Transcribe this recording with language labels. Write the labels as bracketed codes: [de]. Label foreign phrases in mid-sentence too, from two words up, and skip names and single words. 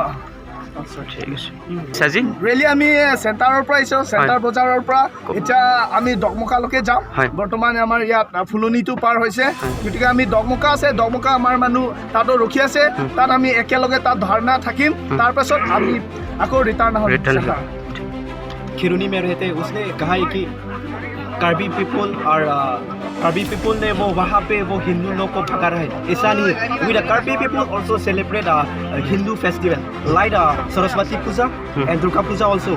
[as] ঠিক আছে। চাজি ৰেলি আমি চেণ্টাৰৰ পৰা আহিছোঁ, চেণ্টাৰ বজাৰৰ পৰা এতিয়া আমি দগমকালৈকে যাম। বৰ্তমান আমাৰ ইয়াত ফুলনিটো পাৰ হৈছে, গতিকে আমি দগমকা আছে, দগমকা আমাৰ মানুহ তাতো ৰখি আছে, তাত আমি একেলগে তাত ধাৰণা থাকিম। তাৰপাছত আমি আকৌ रिटर्न [hi] खिरोनी में रहते उसने कहा है कि कार्बी पीपल और कार्बी पीपल ने वो वहाँ पे वो हिंदू लोग को भगा रहे हैं, ऐसा नहीं है। [en] with Karbi people also celebrate Hindu festival like Saraswati Puja and Durga Puja also.